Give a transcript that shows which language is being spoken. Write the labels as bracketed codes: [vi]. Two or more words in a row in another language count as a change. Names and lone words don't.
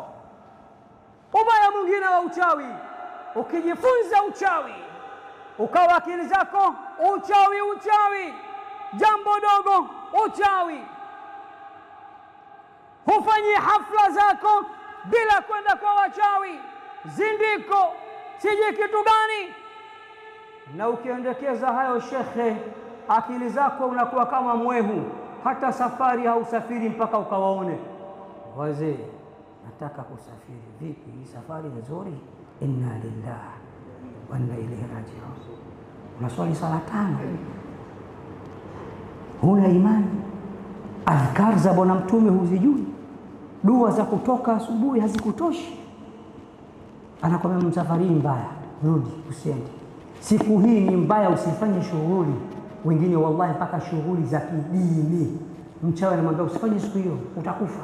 [sw] Ubaya mwingine wa uchawi, ukijifunza uchawi ukawa akili zako uchawi, jambo dogo uchawi, hufanyi hafla zako bila kwenda kwa wachawi, zindiko sije kitu gani, na ukiendekeza hayo shekhe, akili zako unakuwa kama mwehu, hata safari hausafiri mpaka ukawaone. Wazee, nataka kusafiri, vipi hii safari nzuri? [ar] إنا لله وإنا إليه راجعون. [sw] Unaswali sala 5, huna imani, adhkar za bwana mtume huzijui, dua za kutoka asubuhi hazikutoshi, anakwambia msafari mbaya, rudi usiende. Siku hii ni mbaya, usifanye shughuli. Wengine wallahi mpaka shughuli za kidini, mchawi anamwambia usifanye siku hiyo, utakufa.